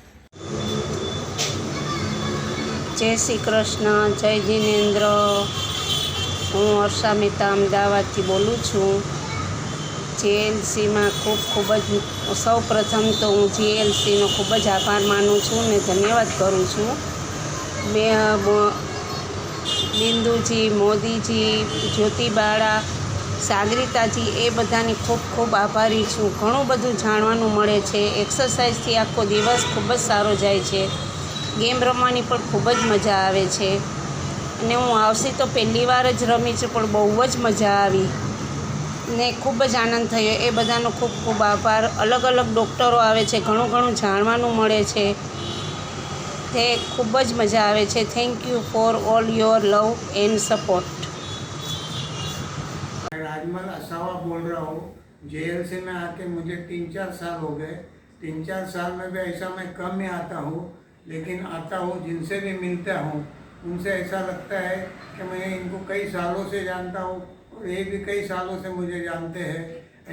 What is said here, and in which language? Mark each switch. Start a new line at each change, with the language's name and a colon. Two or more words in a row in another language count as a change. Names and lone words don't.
Gujarati: જય શ્રી કૃષ્ણ, જય જિનેન્દ્ર। હું વર્ષા મહેતા અમદાવાદથી બોલું છું। જેએલસી માં ખૂબ જ સૌ પ્રથમ તો હું જેએલસી નો ખૂબ જ આભાર માનું છું ને ધન્યવાદ કરું છું। બિંદુજી, મોદીજી, જ્યોતિબાળા, સાગરિતાજી એ બધાની ખૂબ આભારી છું। ઘણું બધું જાણવાનું મળે છે. એક્સરસાઇઝથી આખો દિવસ ખૂબ જ સારો જાય છે। ગેમ રમવાની પણ ખૂબ જ મજા આવે છે ને હું આવશી તો પહેલી વાર જ રમી છું પણ બહુ જ મજા આવી ને ખૂબ જ આનંદ થયો। એ બધાનો ખૂબ આભાર। અલગ અલગ ડૉક્ટરો આવે છે, ઘણું જાણવાનું મળે છે, તે ખૂબ જ મજા આવે છે।
English: Thank you for all your love and support.
Hindi: मैं राजमल असावा बोल रहा हूँ। जेएलसी में आके मुझे 3-4 साल हो गए। 3-4 साल में भी ऐसा मैं कम ही आता हूँ, लेकिन आता हूँ, जिनसे भी मिलता हूँ उनसे ऐसा लगता है कि मैं इनको कई सालों से जानता हूँ और ये भी कई सालों से मुझे जानते हैं।